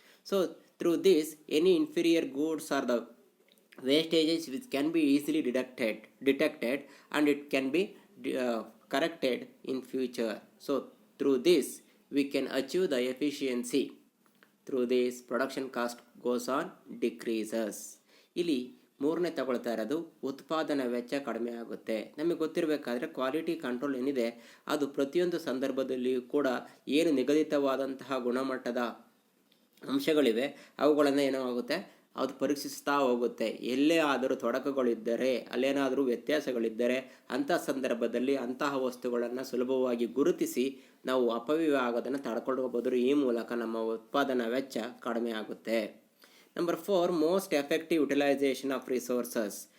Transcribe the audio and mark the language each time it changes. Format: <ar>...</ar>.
<en>So through this, any inferior goods or the wastages which can be easily detected and it can be corrected in future. So through this we can achieve the efficiency. Through this, production cost goes on decreases.</en> <kn>ಇಲ್ಲಿ ಮೂರನೇ ತಗೊಳ್ತಾ ಇರೋದು ಉತ್ಪಾದನಾ ವೆಚ್ಚ ಕಡಿಮೆ ಆಗುತ್ತೆ. ನಮಗೆ ಗೊತ್ತಿರಬೇಕಾದ್ರೆ quality control ಏನಿದೆ ಅದು ಪ್ರತಿಯೊಂದು ಸಂದರ್ಭದಲ್ಲಿಯೂ ಕೂಡ ಏನು ನಿಗದಿತವಾದಂತಹ ಗುಣಮಟ್ಟದ ಅಂಶಗಳಿವೆ ಅವುಗಳನ್ನು ಏನಾಗುತ್ತೆ, ಅದು ಪರೀಕ್ಷಿಸ್ತಾ ಹೋಗುತ್ತೆ. ಎಲ್ಲೇ ಆದರೂ ತೊಡಕುಗಳಿದ್ದರೆ, ಅಲ್ಲೇನಾದರೂ ವ್ಯತ್ಯಾಸಗಳಿದ್ದರೆ ಅಂಥ ಸಂದರ್ಭದಲ್ಲಿ ಅಂತಹ ವಸ್ತುಗಳನ್ನು ಸುಲಭವಾಗಿ ಗುರುತಿಸಿ ನಾವು ಅಪವ್ಯಯ ಆಗೋದನ್ನು ತಡ್ಕೊಳ್ಬೋದು. ಈ ಮೂಲಕ ನಮ್ಮ ಉತ್ಪಾದನಾ ವೆಚ್ಚ ಕಡಿಮೆ ಆಗುತ್ತೆ.</kn> <en>Number 4, most effective utilization of resources.</en>